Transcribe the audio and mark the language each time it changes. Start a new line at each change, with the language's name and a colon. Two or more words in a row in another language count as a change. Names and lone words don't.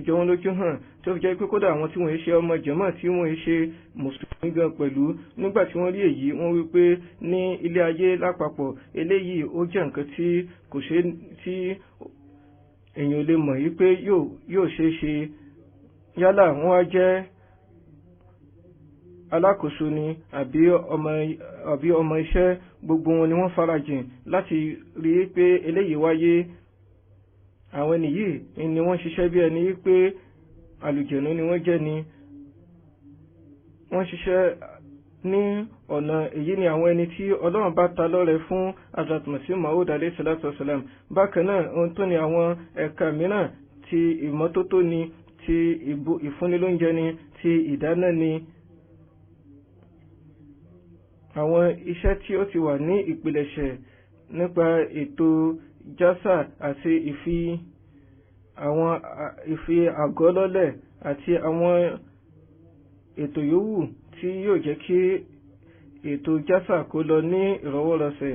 Yoruba: jọ wọ́n lójú hàn tó fi jẹ́ pé kódà àwọn tí wọ́n ṣe ọmọ jàmáà tí wọ́n ṣe mùsùlùmí gan pẹ̀lú nígbà tí wọ́n rí èyí wọ́n wí pé ní ilé ayé lápapọ̀ eléyìí ó jẹ́ nǹkan tí kò ṣe tí èèyàn lè mọ̀ yí pé yóò ṣeé ṣe yálà wọ́n á jẹ́ alákòóso ni àbí ọmọ iṣẹ́ gbogbo wọn ni wọ́n farajìn láti rí pé eléyìí wáyé. Àwọn ẹni yìí ni wọ́n ṣiṣẹ́ bí ẹni pé àlùjẹ̀nú ni wọ́n jẹ́ ni wọ́n ṣiṣẹ́ ní ọ̀nà èyí ni àwọn ẹni tí Ọlọ́run bá ta lọ́rẹ fún Hazrat Masih Maud
Arabic: عليه الصلاة والسلام.
Yoruba: Bákan náà ohun tó ní àwọn ẹ̀ka mìíràn ti ìmọ́tótó ni ti ìfúnnilóúnjẹ ni, ti ìdáná ni. Àwọn iṣẹ́ tí ó ti wà ní ìpilẹ̀ṣẹ̀ nípa ètò jásà àti ìfi àgọ́ lọ́lẹ̀ àti àwọn ètò yòówù tí yóò jẹ́ kí ètò jásà kó lọ ní ìrọwọ́rọsẹ̀.